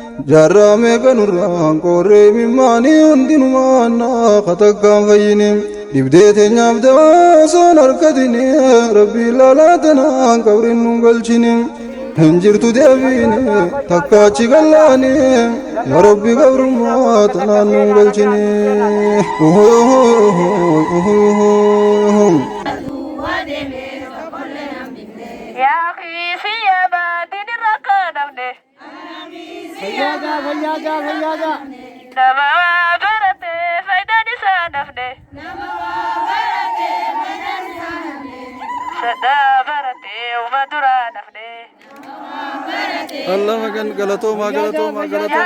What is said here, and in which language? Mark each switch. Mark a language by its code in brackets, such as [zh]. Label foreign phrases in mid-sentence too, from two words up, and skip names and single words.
[om] Jaarraa meeqa nurraa qoorree mimmaanii hundinumaa annaa katakkaan fayyini. Dibdee teenyaaf dawaa osoon harkatini, Rabbi ilaalaa tanaan qabriin nun galchini. Hin jirtu deebiini, takkaachi gallaani, yaa Rabbi gabrummaa tanaan nun galchini. Uhu, uhu, uhu, uhu, uhu. [ar] Yaa akhi, [om] si yaa baatiin irra kaadamne. Fayyaada, fayyaada, fayyaada. Nama waa barate faayidaan isaa dafne. Sadhaa barate uma duraa dafne. Allah magan galatoomaa, galatoomaa, galatoomaa.